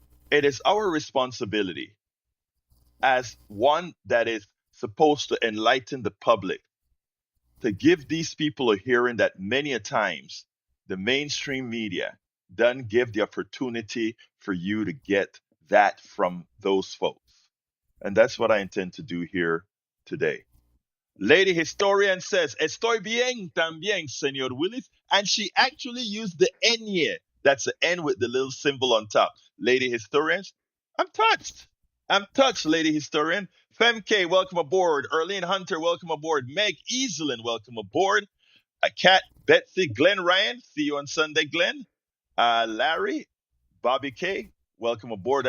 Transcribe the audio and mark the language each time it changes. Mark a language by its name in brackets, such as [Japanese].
[English] It is our responsibility as one that is supposed to enlighten the public to give these people a hearing that many a times the mainstream media doesn't give the opportunity for you to get that from those folks. And that's what I intend to do here today. Lady Historian says, [Spanish] Estoy bien también, [English] Senor Willis. And she actually used the N. That's the N with the little symbol on top. Lady Historian, I'm touched. I'm touched, Lady Historian. Femk, welcome aboard. Erlene Hunter, welcome aboard. Meg Easelin, welcome aboard. Kat Betsy, Glenn Ryan, see you on Sunday, Glenn. Larry, Bobby K, welcome aboard.